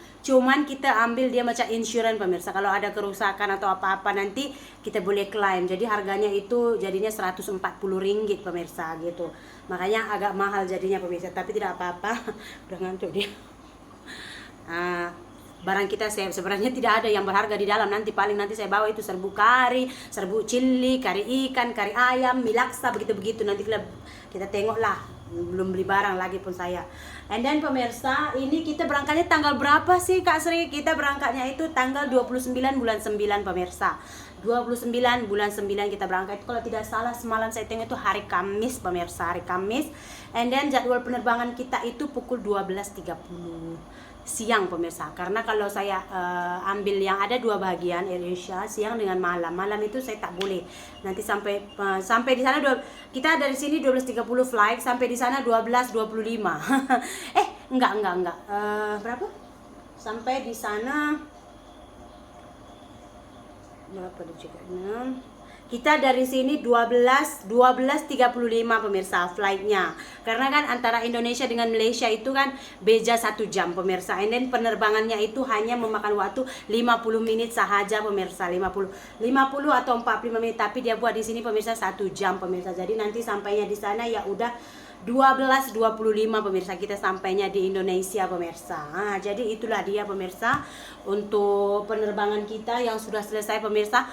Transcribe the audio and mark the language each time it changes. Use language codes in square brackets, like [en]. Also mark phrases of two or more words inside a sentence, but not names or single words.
[id] Cuman kita ambil dia macam insurans pemirsa. Kalau ada kerusakan atau apa-apa nanti kita boleh klaim. Jadi harganya itu jadinya Rp140 pemirsa gitu. Makanya agak mahal jadinya pemirsa, tapi tidak apa-apa. Udah ngantuk dia. Barang kita sebenarnya tidak ada yang berharga di dalam. Nanti saya bawa itu serbu kari, serbu cili, kari ikan, kari ayam, mie laksa, begitu-begitu. Nanti kita tengok lah. Belum beli barang lagi pun saya. [en] And then [id] pemirsa, ini kita berangkatnya tanggal berapa sih Kak Sri? Kita berangkatnya itu tanggal 29 bulan 9 pemirsa. 29 bulan 9 kita berangkat. Kalau tidak salah semalam saya tengok itu hari Kamis pemirsa, hari Kamis. [en] And then [id] jadwal penerbangan kita itu pukul 12.30 siang pemirsa. Karena kalau saya ambil yang ada 2 bagian, Asia siang dengan malam. Malam itu saya tak boleh. Nanti sampai di sana kita dari sini 12.30 flight, sampai di sana 12.25. enggak. Berapa? Sampai di sana berapa detiknya? Kita dari sini 12.35 pemirsa flightnya. Karena kan antara Indonesia dengan Malaysia itu kan beda 1 jam pemirsa. [en] And then [id] penerbangannya itu hanya memakan waktu 50 menit sahaja pemirsa. 50 atau 45 menit. Tapi dia buat di sini pemirsa 1 jam pemirsa. Jadi nanti sampainya di sana ya udah 12.25 pemirsa, kita sampainya di Indonesia pemirsa. Jadi itulah dia pemirsa untuk penerbangan kita yang sudah selesai pemirsa.